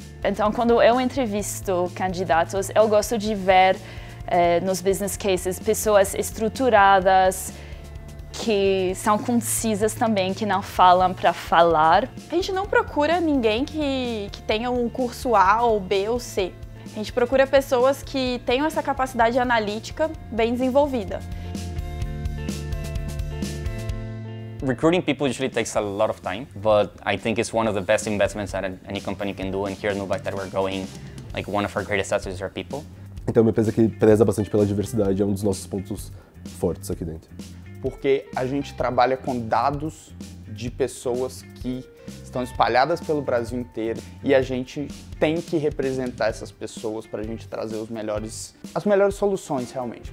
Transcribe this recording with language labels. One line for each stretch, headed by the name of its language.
Portuguese: Então, quando eu entrevisto candidatos, eu gosto de ver nos business cases pessoas estruturadas, que são concisas também, que não falam para falar. A gente não procura ninguém que tenha um curso A ou B ou C. A gente procura pessoas que tenham essa capacidade analítica bem desenvolvida.
English: Recruiting people usually takes a lot of time, but I think it's one of the best investments that any company can do. And here at Nubank that we're growing, like one of our greatest assets is our people.
Portuguese: Então, é uma empresa que preza bastante pela diversidade, é um dos nossos pontos fortes aqui dentro. Porque a gente trabalha com dados de pessoas que estão espalhadas pelo Brasil inteiro e a gente tem que representar essas pessoas para a gente trazer as melhores soluções realmente.